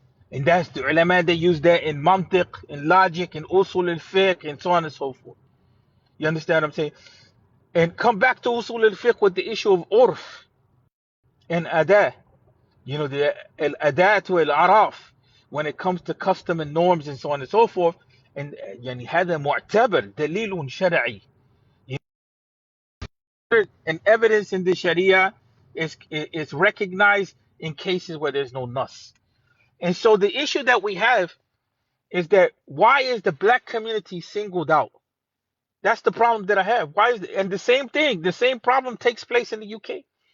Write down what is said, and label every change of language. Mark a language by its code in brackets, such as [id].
[en] And that's the ulama, they use that in mantiq, in logic, in usul al-fiqh, and so on and so forth. You understand what I'm saying? And come back to usul al-fiqh with the issue of urf and adah. The al-adat wal-araf, when it comes to custom and norms and so on and so forth. And [ar] يعني هذا معتبر دليل شرعي. [en] And evidence in the Sharia is recognized in cases where there's no nas. And so the issue that we have is that why is the black community singled out? That's the problem that I have. And the same thing, the same problem takes place in the UK.